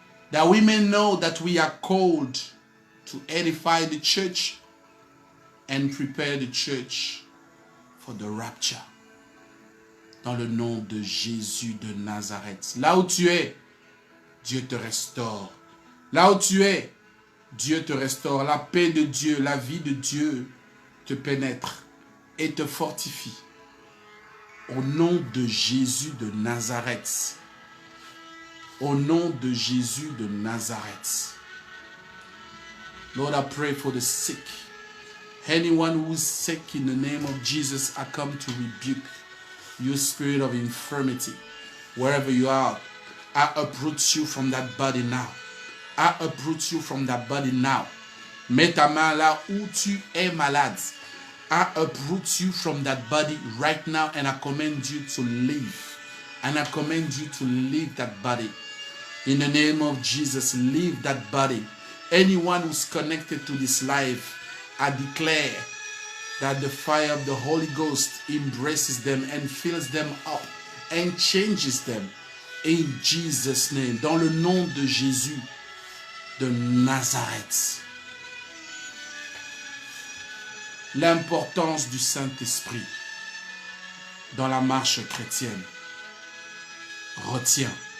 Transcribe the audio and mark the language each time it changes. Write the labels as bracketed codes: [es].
[en] That we may know that we are called to edify the church and prepare the church for the rapture. [fr] Dans le nom de Jésus de Nazareth. Là où tu es, Dieu te restaure. Là où tu es, Dieu te restaure. La paix de Dieu, la vie de Dieu te pénètre et te fortifie. Au nom de Jésus de Nazareth. Au nom de Jésus de Nazareth. [en] Lord, I pray for the sick. Anyone who is sick, in the name of Jesus, I come to rebuke you, spirit of infirmity. Wherever you are, I uproot you from that body now. I uproot you from that body now. [fr] Mets ta main là où tu es malade. [en] I uproot you from that body right now and I command you to leave. And I command you to leave that body. In the name of Jesus, leave that body. Anyone who's connected to this life, I declare that the fire of the Holy Ghost embraces them and fills them up and changes them. In Jesus' name, [fr] dans le nom de Jésus de Nazareth. L'importance du Saint-Esprit dans la marche chrétienne. Retiens.